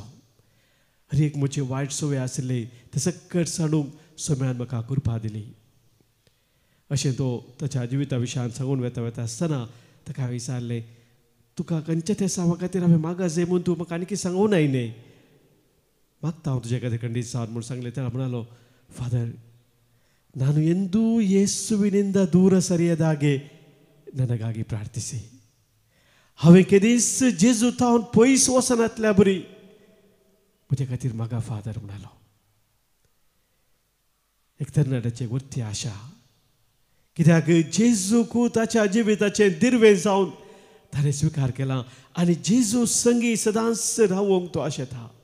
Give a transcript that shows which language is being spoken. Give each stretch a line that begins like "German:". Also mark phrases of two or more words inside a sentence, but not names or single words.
Konkani: आनी एक म्हजी वायट संवय आसली ते सकट सांडूंक सोम्यान म्हाका कृपा दिली. अशें तो ताच्या जिविता विशयान सांगून वेता आसतना ताका हांवें विचारलें तुका खंयच्या त्या सावा खातीर हांवें मागा जाय म्हूण तूं म्हाका आनीक सांगूं नाय न्ही मागता हांव तुजे खातीर खंडीत जावन म्हूण सांगलें. तेणें म्हणालो फादर
Kannada: ನಾನು ಎಂದೂ ಯೇಸುವಿನಿಂದ ದೂರ ಸರಿಯದಾಗೆ ನನಗಾಗಿ ಪ್ರಾರ್ಥಿಸಿ.
Konkani: हांवें केदीस जेजू तावन पयस वचनातल्या बरी म्हजे खातीर मागा फादर म्हणालो. एक तरणाट्याची व्हरती आशा कित्याक जेजूक ताच्या जिविताचें दिरवें जावन ताणें स्विकार केला आनी जेजू संगी सदांच रावोंक तो आशेता.